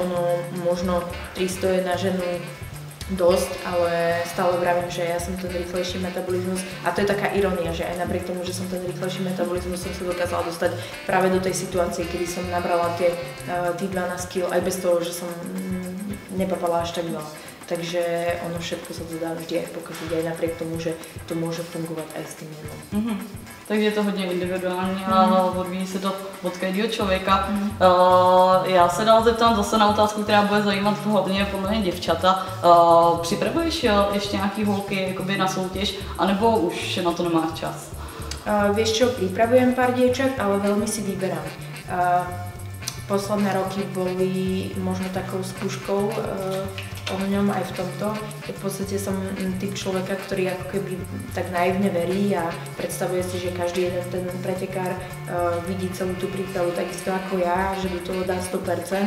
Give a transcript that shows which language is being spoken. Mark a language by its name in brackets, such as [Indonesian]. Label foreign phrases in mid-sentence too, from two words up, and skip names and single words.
[Slovak] Takže ono možno 300 je na ženu dosť, ale stále vravím, že ja som ten rýchlejší metabolizmus a to je taká irónia, že aj napriek tomu, že som ten rýchlejší metabolizmus, som sa dokázala dostať práve do tej situácie, kedy som nabrala tie 12 kg aj bez toho, že som nepapala až tak veľa. Takže ono všetko sa to dá vždy aj pokaziť, aj napriek tomu, že to môže fungovať aj s tým jedlom. [Czech] Takže je to hodně individuální a odvíjí se to od každého člověka. Já se dál zeptám zase na otázku, která bude zajímat hlavně podle mě děvčata. Připravuješ ještě nějaký holky jakoby na soutěž, anebo už na to nemáš čas? [Slovak] Vieš čo, pripravujem pár dievčat, ale veľmi si vyberám. Posledné roky boli možno takou skúškou o ňom aj v tomto. V podstate som typ človeka, ktorý ako keby tak naivne verí a predstavuje si, že každý jeden ten pretekár vidí celú tú prípravu takisto ako ja, že do toho dá 100%.